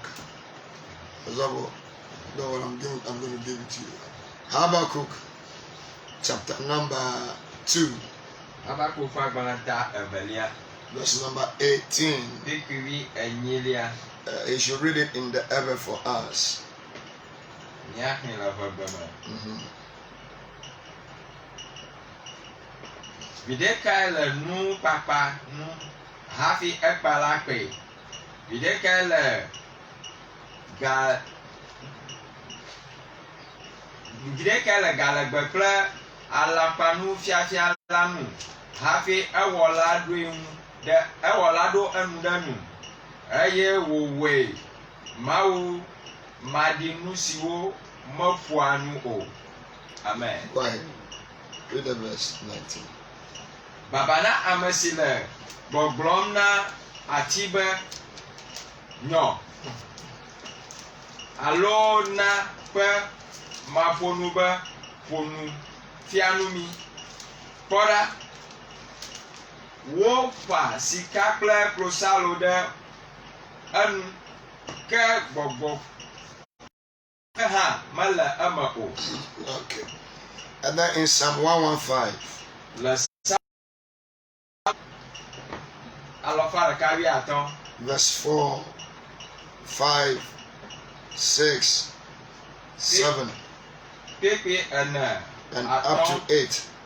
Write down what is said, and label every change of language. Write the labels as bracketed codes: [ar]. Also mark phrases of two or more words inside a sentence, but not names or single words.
[en] No, I'm going to give it to you. Habakkuk, chapter number 2. Habakkuk verse number 18. You should read it in the ever for us. [ee] Videka le nu papa nu hafi ekpala pe. Videka le galegbe kple alakpanu fiafia la nu hafi ewɔla ɖo enu ɖe nu eye wòwɔe Mawu maɖi nu siwo meƒoa nu o. [en] Amen. Go ahead. Read the verse 19. [ee] Baba na ame si le gbɔgblɔm na ati be nyɔ alo na ƒe maƒonu be ƒonu fianu mi. Kpɔ ɖa, woƒã sika kple klosalo ɖe enu ke gbɔgbɔ hã mele eme o. [en] Okay. And then in Psalm 115. [ee] Le [en] verse 4, 5, 6, 7, and up to 8.